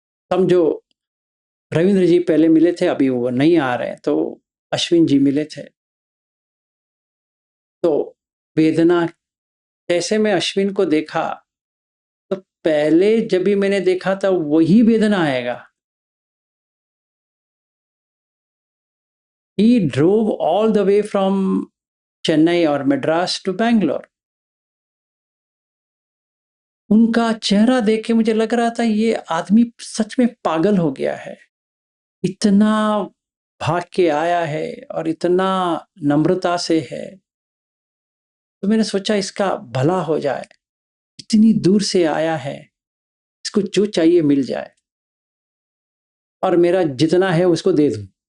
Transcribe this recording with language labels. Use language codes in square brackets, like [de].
[hi] समझो रविंद्र जी पहले मिले थे, अभी वो नहीं आ रहे, तो अश्विन जी मिले थे। तो वेदना कैसे, मैं अश्विन को देखा तो पहले जब भी मैंने देखा था वही वेदना आएगा। [en] He drove all the way from Chennai और Madras to Bangalore. [hi] उनका चेहरा देख के मुझे लग रहा था ये आदमी सच में पागल हो गया है, इतना भाग के आया है और इतना नम्रता से है। तो मैंने सोचा इसका भला हो जाए, इतनी दूर से आया है, इसको जो चाहिए मिल जाए और मेरा जितना है उसको दे दूं।